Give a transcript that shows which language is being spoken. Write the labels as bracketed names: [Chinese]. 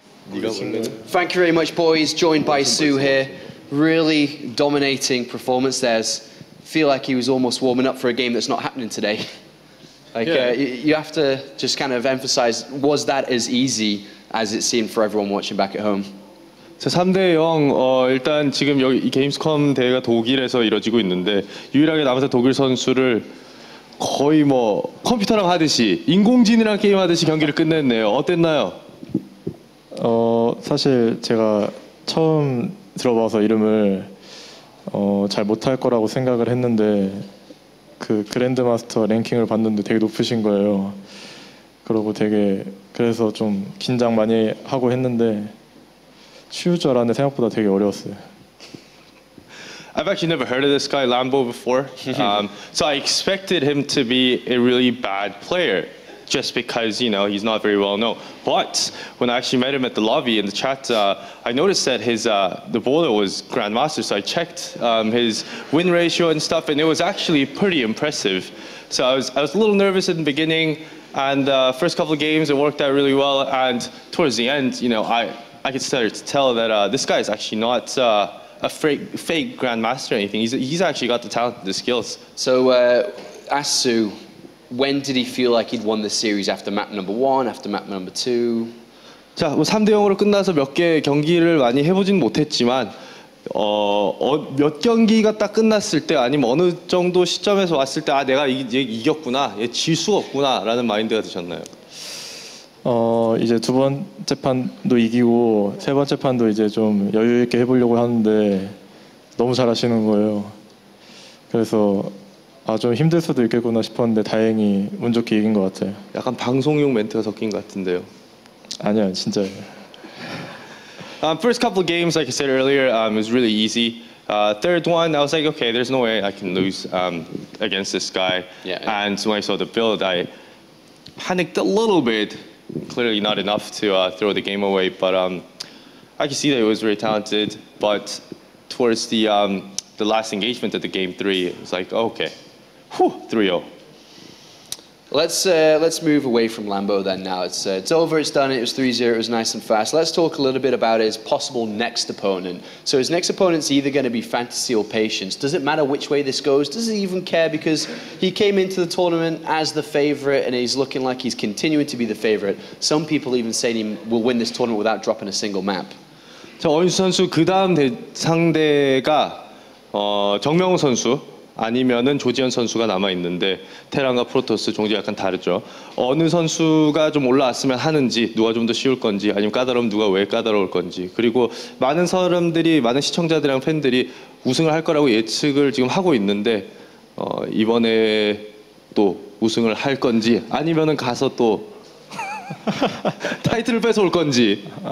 [English] Thank you very much, boys. Joined by Su here. Really dominating performance there. Feel like he was almost warming up for a game that's not happening today. Like, yeah. You have to just kind of emphasize, was that as easy as it seemed for everyone watching back at home? 3-0. [Korean] 일단 지금 여기 이 게임스컴 대회가 독일에서 이루어지고 있는데 유일하게 남아서 독일 선수를 거의 뭐 컴퓨터랑 하듯이 인공지능이랑 게임하듯이 경기를 끝냈네요. 어땠나요? 사실 제가 처음 들어봐서 이름을 잘 못할 거라고 생각을 했는데 그 그랜드마스터 랭킹을 봤는데 되게 높으신 거예요. 그러고 그래서 좀 긴장 많이 하고 했는데 쉬울 줄 알았는데 생각보다 되게 어려웠어요. [English] I've actually never heard of this guy Lambo before, so I expected him to be a really bad player, just because, you know, he's not very well known. But when I actually met him at the lobby in the chat, I noticed that his the bowler was Grandmaster, so I checked his win ratio and stuff, and it was actually pretty impressive. So I was a little nervous in the beginning, and first couple of games it worked out really well, and towards the end, you know, I could start to tell that this guy is actually not a fake Grandmaster or anything. He's actually got the talent and the skills. So ask Su, when did he feel like he'd won the series? After map number 1, after map number 2? [Korean] 자, 뭐 3-0으로 끝나서 몇 개 경기를 많이 해보진 못했지만 몇 경기가 딱 끝났을 때 아니면 어느 정도 시점에서 왔을 때 내가 이겼구나, 얘 질 수가 없구나 라는 마인드가 드셨나요? 이제 2번째 판도 이기고 3번째 판도 이제 좀 여유 있게 해보려고 하는데 너무 잘하시는 거예요. 그래서 좀 힘들 수도 있겠구나 싶었는데 다행히 운 좋게 이긴 것 같아요. 약간 방송용 멘트가 섞인 것 같은데요. 아니요, 진짜예요. [English] First couple of games, like I said earlier, it was really easy. Third one, I was like, okay, there's no way I can lose against this guy. Yeah. And when I saw the build, I panicked a little bit. clearly not enough to throw the game away. But I can see that he was very talented. But towards the last engagement at the game 3, it was like, okay, 3-0. Let's move away from Lambo then now. It's over, it's done, it was 3-0, it was nice and fast. Let's talk a little bit about his possible next opponent. So his next opponent's either going to be Fantasy or Patience. Does it matter which way this goes? Does he even care? Because he came into the tournament as the favorite and he's looking like he's continuing to be the favorite. Some people even say he will win this tournament without dropping a single map. [Korean] 자, 어윤수 선수 그 다음 상대가 정명훈 선수 아니면은 조지현 선수가 남아 있는데 테란과 프로토스 종지 약간 다르죠. 어느 선수가 좀 올라왔으면 하는지, 누가 좀 더 쉬울 건지, 아니면 까다로우면 누가 왜 까다로울 건지. 그리고 많은 사람들이, 많은 시청자들이랑 팬들이 우승을 할 거라고 예측을 지금 하고 있는데 이번에 또 우승을 할 건지, 아니면은 가서 또 타이틀을 뺏어올 건지.